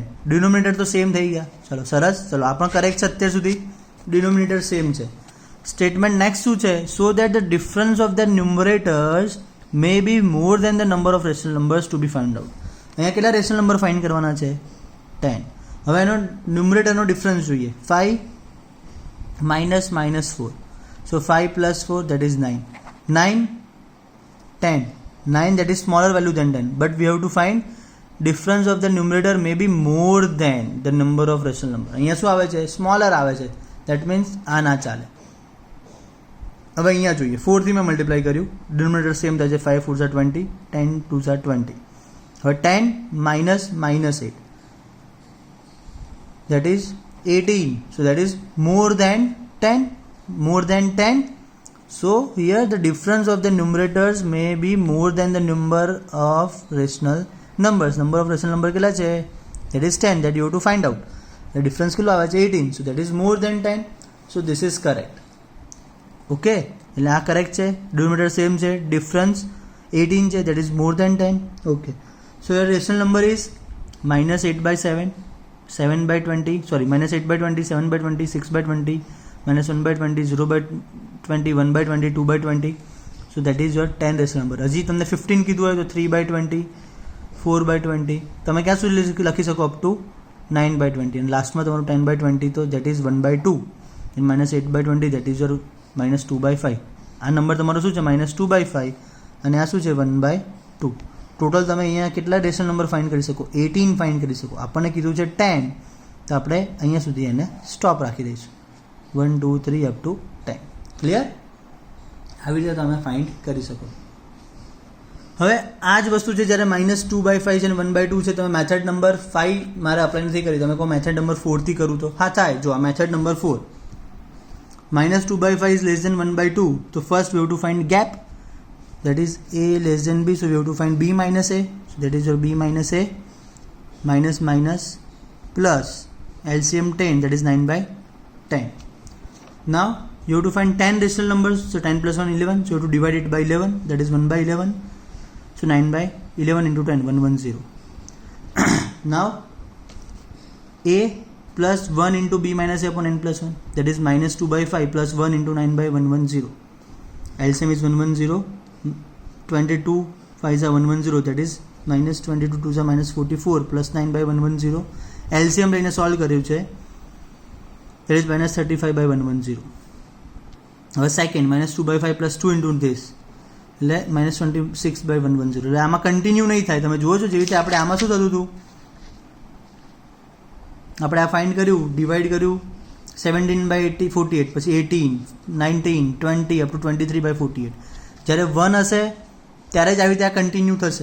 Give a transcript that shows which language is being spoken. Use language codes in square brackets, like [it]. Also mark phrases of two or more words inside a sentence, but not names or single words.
[gu] ડિનોમિનેટર તો સેમ થઈ ગયા. ચલો સરસ. ચલો આ પણ કરેક્ટ છે અત્યાર સુધી. ડિનોમિનેટર સેમ છે. [en] statement next [gu] શું છે? [en] so that the difference of the numerators may be more than the number of rational numbers to be find out. [gu] અહીંયા કેટલા [en] rational number find [gu] કરવાના છે? 10. હવે એનો ન્યુમરેટરનો ડિફરન્સ જોઈએ. [en] 5 minus -4. So 5 plus 4, that is 9. 9, 10. 9, that is smaller value than 10. But we have to find difference of the numerator may be more than the number of rational number. [gu] અહીંયા શું આવે છે? સ્મોલર આવે છે. [en] That means [gu] આ ના ચાલે. હવે અહીંયા જોઈએ. 4 થી મેં મલ્ટીપ્લાય કર્યું. [en] denominator same [gu] થાય છે. 5 4 20, 10 2 20. હવે [en] 10 minus -8. That is 18. So that is more than 10. More than 10. So here the difference of the numerators may be more than the number of rational numbers. Number of rational number [gu] કેટલા છે? [en] That is 10. That you have to find out. The difference [gu] કેટલો આવે છે? 18. [en] So that is more than 10. So this is correct. [gu] Okay. એટલે આ કરેક્ટ છે. [en] Denominator same [gu] છે. [en] Difference 18 છે. That is more than 10. Okay. So your rational number is -8/7. 7/20, sorry, -8/20, 7/20, 6/20, -1/20, 0/20, 1/20, 2/20. So that is your 10 rational number. [gu] હજી તમને 15 કીધું હોય તો 3/20, 4/20. તમે ક્યાં સુધી લખી શકો? [en] up to [gu] 9/20. અને લાસ્ટમાં તમારું 10/20 તો [en] that is 1/2. and -8/20 that is your -2/5. [gu] આ નંબર તમારો શું છે? -2/5. અને આ શું છે? 1/2. ટોટલ તમે અહીંયા કેટલા [en] rational number find [gu] કરી શકો? 18 ફાઇન્ડ કરી શકો. આપણને કીધું છે 10, તો આપણે અહીંયા સુધી એને સ્ટોપ રાખી દઈશું. 1 2 3 [en] up to [gu] 10. ક્લિયર? આવી રીતે તમે ફાઇન્ડ કરી શકો. હવે આ જ વસ્તુ છે જ્યારે -2/5 છે અને 1/2 છે. તમે [en] method number [gu] 5 મારે અપ્લાય નથી કરી. તમે કહો [en] method number [gu] 4 થી કરું તો હા થાય. જો આ [en] method number 4, -2/5 is less than 1/2. તો ફર્સ્ટ we have to find gap. That is a less than b, so we have to find b minus a. So that is your b minus a minus plus LCM 10, that is 9/10. Now you have to find 10 rational numbers. So 10 plus 1 11, so you have to divide it by 11, that is 1/11. So 9/11 into 10, 110. Now a plus 1 into b minus a upon n plus 1, that is -2/5 plus 1 into 9/110. LCM is 110. 22 5 are 110, that is -22 2 are -44 plus 9/110. [gu] LCM લઈને સોલ્વ કર્યું છે, [en] that is -35/110. [gu] હવે [en] second -2/5 plus 2 into this [gu] એટલે [en] -26/110. [gu] એટલે આમાં કન્ટિન્યુ નહીં થાય. તમે જુઓ છો જેવી રીતે આપણે આમાં શું થતું હતું? આપણે આ ફાઇન્ડ કર્યું, ડિવાઈડ કર્યું 17/48, પછી 18 19 20 [en] up to [gu] 23/48. જ્યારે 1 હશે ત્યારે જ આવી રીતે આ કન્ટિન્યુ થશે.